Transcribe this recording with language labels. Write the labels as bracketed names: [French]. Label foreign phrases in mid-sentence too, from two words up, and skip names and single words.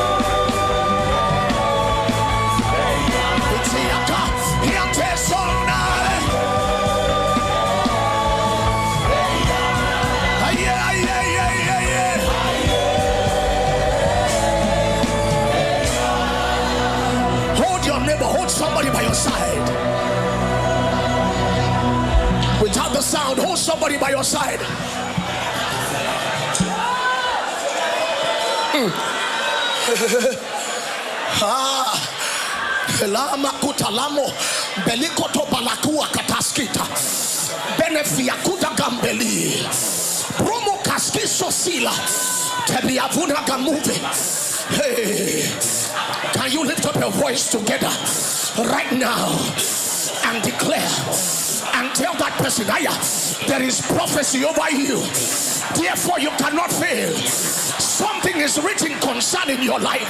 [English] Hold your neighbor, hold somebody by your side. Without the sound, hold somebody by your side. Lama kutalamo belikoto balakua kataskita benefia kuta gambeli promo kaskiso sila tebiavuna gamuve. Hey, can you lift up your voice together right now and declare and tell that person, there is prophecy over you, therefore you cannot fail. Something is written concerning your life.